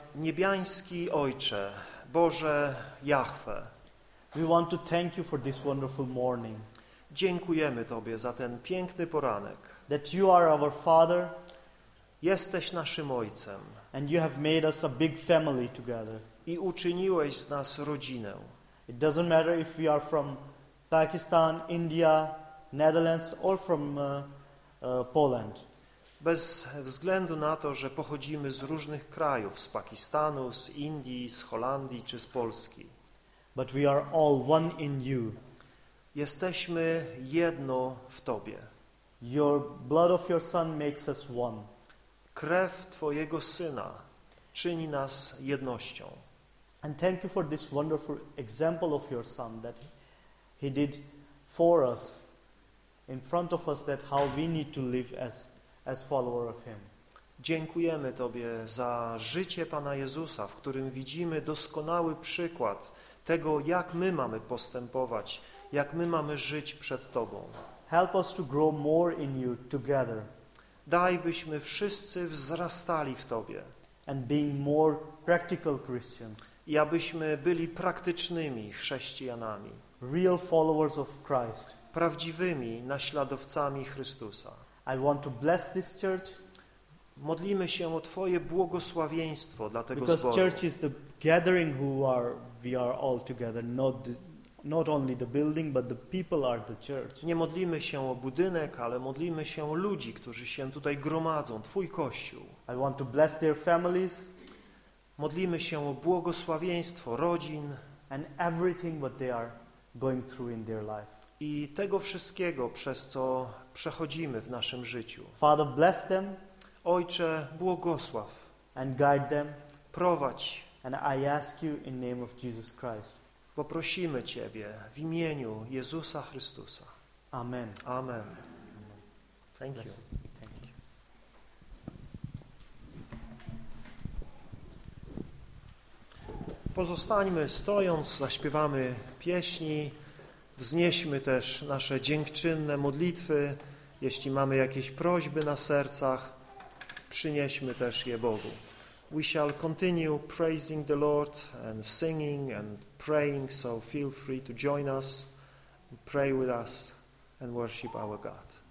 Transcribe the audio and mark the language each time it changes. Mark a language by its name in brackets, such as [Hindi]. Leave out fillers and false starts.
[Polish] Niebiański Ojcze, Boże Jahwe. [English] We want to thank you for this wonderful morning. [Polish] Dziękujemy Tobie za ten piękny poranek. [English] That you are our Father. [Polish] Jesteś naszym Ojcem. [English] And you have made us a big family together. [Polish] I uczyniłeś z nas rodzinę. [English] It doesn't matter if we are from Pakistan, India, Netherlands or from Poland. [Polish] Bez względu na to, że pochodzimy z różnych krajów, z Pakistanu, z Indii, z Holandii czy z Polski. [English] But we are all one in you. [Polish] Jesteśmy jedno w Tobie. [English] Your blood of your son makes us one. [Polish] Krew Twojego Syna czyni nas jednością. [English] And thank you for this wonderful example of your son that he did for us, in front of us, that how we need to live as follower of him. [Polish] Dziękujemy Tobie za życie Pana Jezusa, w którym widzimy doskonały przykład tego, jak my mamy postępować, jak my mamy żyć przed Tobą. [English] Help us to grow more in you together. [Polish] Daj, byśmy wszyscy wzrastali w Tobie. [English] And being more practical Christians. [Polish] I abyśmy byli praktycznymi chrześcijanami. [English] Real followers of Christ. [Polish] Prawdziwymi naśladowcami Chrystusa. [English] I want to bless this church. [Polish] Modlimy się o Twoje błogosławieństwo dla tego [English] Because [Polish] zboru. [English] Because church is the gathering who are we are all together, not only the building, but the people are the church. [Polish] Nie modlimy się o budynek, ale modlimy się o ludzi, którzy się tutaj gromadzą, Twój Kościół. [English] I want to bless their families. [Polish] Modlimy się o błogosławieństwo rodzin [English] and everything what they are going through in their life. [Polish] I tego wszystkiego, przez co przechodzimy w naszym życiu. [English] Father, bless them. [Polish] Ojcze, błogosław. [English] And guide them. [Polish] Prowadź. [English] And I ask you in name of Jesus Christ. [Polish] Bo prosimy Ciebie w imieniu Jezusa Chrystusa. [English] Amen. [Polish] Amen. [English] Thank you. [Polish] Pozostańmy stojąc, zaśpiewamy pieśni, wznieśmy też nasze dziękczynne modlitwy. Jeśli mamy jakieś prośby na sercach, przynieśmy też je Bogu. [English] We shall continue praising the Lord and singing and praying, so feel free to join us, pray with us and worship our God.